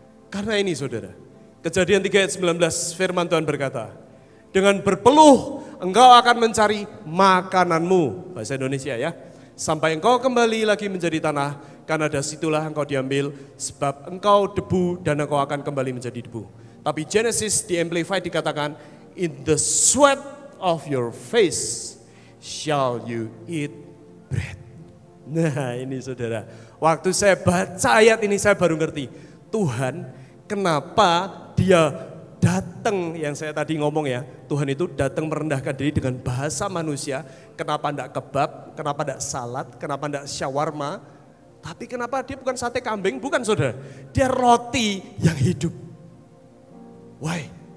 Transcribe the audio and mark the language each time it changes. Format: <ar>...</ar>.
<id>Karena ini saudara, Kejadian 3 ayat 19 firman Tuhan berkata, dengan berpeluh engkau akan mencari makananmu, bahasa Indonesia ya, sampai engkau kembali lagi menjadi tanah, karena dari situlah engkau diambil, sebab engkau debu dan engkau akan kembali menjadi debu. Tapi</id> <en>Genesis</en> <id>di Amplified dikatakan,</id> <en>in the sweat of your face shall you eat bread.</en> <id>Nah ini saudara, waktu saya baca ayat ini saya baru ngerti, Tuhan kenapa dia datang, yang saya tadi ngomong ya, Tuhan itu datang merendahkan diri dengan bahasa manusia. Kenapa enggak kebab, kenapa enggak salad, kenapa enggak shawarma, tapi kenapa dia bukan sate kambing, bukan saudara, dia roti yang hidup.</id> <en>Why?</en>